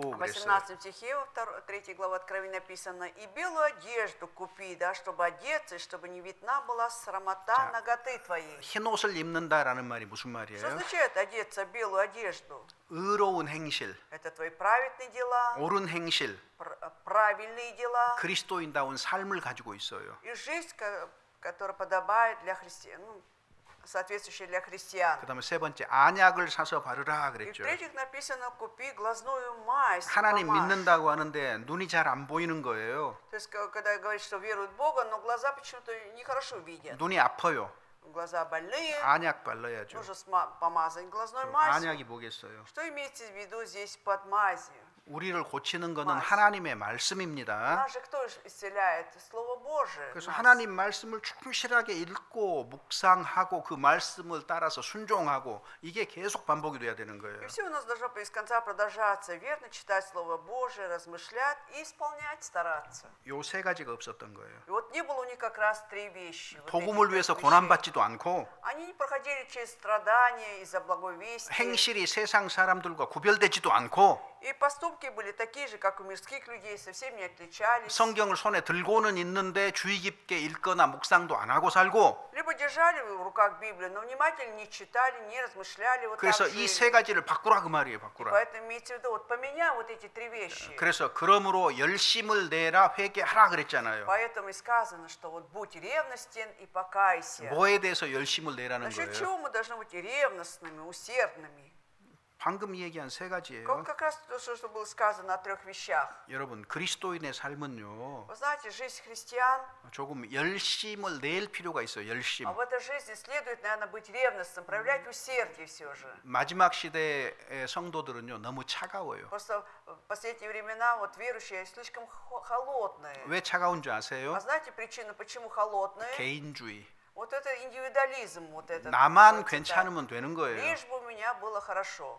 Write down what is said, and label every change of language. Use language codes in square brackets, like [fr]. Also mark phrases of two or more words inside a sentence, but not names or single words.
[ru] в [ko] 그랬어요. [ru] 18 стихе, 3 глава Откровения написано, «И белую одежду купи, да, чтобы одеться, и чтобы не видна была срамота [ko] 자, [ru] наготы твоей». [ko] 흰 옷을 입는다라는 말이 무슨 [ru] Что [ko] 말이에요? [ru] означает одеться в белую одежду? [ko] 의로운 행실, [ru] Это твои праведные дела, [ko] 옳은 행실, [ru] правильные дела [ko] 그리스도인다운 삶을 가지고 있어요. [ru] и жизнь, которая подобает для христиан, ну, соответствующая для христиан. [ko] 그다음에 세 번째 안약을 사서 바르라 [ru] И [ko] 그랬죠. [ru] в-третьих написано, купи глазную мазь, [ko] 하나님 [ru] помажь. [ko] 믿는다고 하는데 눈이 잘 안 보이는 거예요. [ru] То есть, когда говорит, что веруют в Бога, но глаза почему-то нехорошо видят. [ko] 눈이 아파요. [ru] Глаза больные, [ko] 안약 발라야죠. [ru] нужно помазать глазной [ko] 그럼 [ru] мазью. [ko] 안약이 뭐겠어요? [ru] Что имеется в виду здесь под мазью? [ko] 우리를 고치는 것은 맞. 하나님의 말씀입니다. [ru] Нас же кто исцеляет? Слово Божие. [ko] 그래서 [ru] нас. [ko] 하나님 말씀을 충실하게 읽고 묵상하고 그 말씀을 따라서 순종하고 이게 계속 반복이 돼야 되는 거예요. [ru] И все у нас должно без конца продолжаться. Верно читать Слово Божие, размышлять и исполнять, стараться. [ko] 요 세 가지가 없었던 거예요. [ru] И вот не было у них как раз три вещи. Вот [ko] 복음을 [ru] этих [ko] 위해서 [ru] трех [ko] 고난 [ru] вещей. [ko] 받지도 않고 [ru] Они не проходили через страдания из-за благой вести. [ko] 행실이 세상 사람들과 구별되지도 않고 [ru] И поступки были такие же, как у мирских людей, совсем не отличались. [ko] 성경을 손에 들고는 있는데 주의 깊게 읽거나 묵상도 안 하고 살고 [ru] Либо держали в руках Библию, но внимательно не читали, не размышляли. Вот [ko] 그래서 [ru] так [ko] 이 [ru] жили. [ko] 세 가지를 바꾸라 그 말이에요. 바꾸라. [ru] Поэтому имейте в виду, вот поменяй вот эти три вещи. [ko] 그래서 그러므로 열심을 내라 회개하라 그랬잖아요. [ru] Поэтому и сказано, что вот будь ревностен и покайся. [ko] 뭐에 대해서 열심을 내라는 [ru] Насчет [ko] 거예요? [ru] чего мы должны быть ревностными, усердными? [ko] 방금 얘기한 세 가지예요. [ru] Как раз то, что было сказано о трех вещах. [ko] 여러분 그리스도인의 삶은요 [ru] Вы знаете, жизнь христиан, [ko] 조금 열심을 낼 필요가 있어요. 열심. [ru] а в этой жизни следует, наверное, быть ревностным, проявлять усердие все же. [ko] 마지막 시대의 성도들은요 너무 차가워요. [ru] Просто в последние времена вот верующие слишком холодные. [ko] 왜 차가운 줄 아세요? [ru] А знаете причину, почему холодные? [ko] 개인주의. [ru] Вот это индивидуализм, вот этот. [ko] 나만 [ru] вот это. [ko] 괜찮으면 되는 거예요. [ru] Лишь бы у меня было хорошо.